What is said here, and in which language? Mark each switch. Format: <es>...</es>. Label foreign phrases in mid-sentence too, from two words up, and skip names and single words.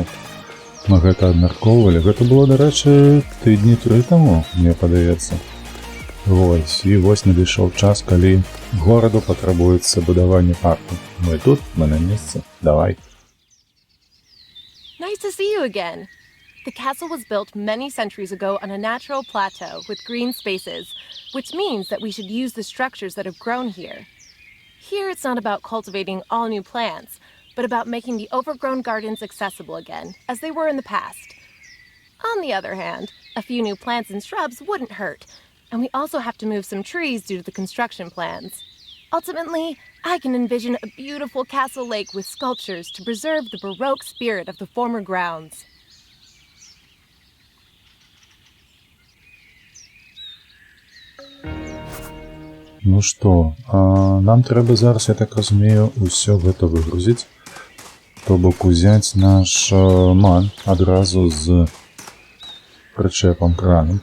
<be>Мы гэта абмяркоўвалі. Гэта было, дарэчы, тыдні 3 таму, мне падаецца. Вось, і вось надышоў час, калі гораду патрабуецца будаванне парку. Мы тут, мы на месцы. Давай.</be> <en>Nice to see you again. The castle was built many centuries ago on a natural plateau with green spaces, which means that we should use the structures that have grown here. Here it's not about cultivating all new plants, but about making the overgrown gardens accessible again, as they were in the past. On the other hand, a few new plants and shrubs wouldn't hurt, and we also have to move some trees due to the construction plans. Ultimately, I can envision a beautiful castle lake with sculptures to preserve the Baroque spirit of the former grounds.</en> <be>Ну што, нам трэба зараз, я так разумею, усё гэта выгрузіць. То бок узяць наш ман адразу з прычэпам краном.</be>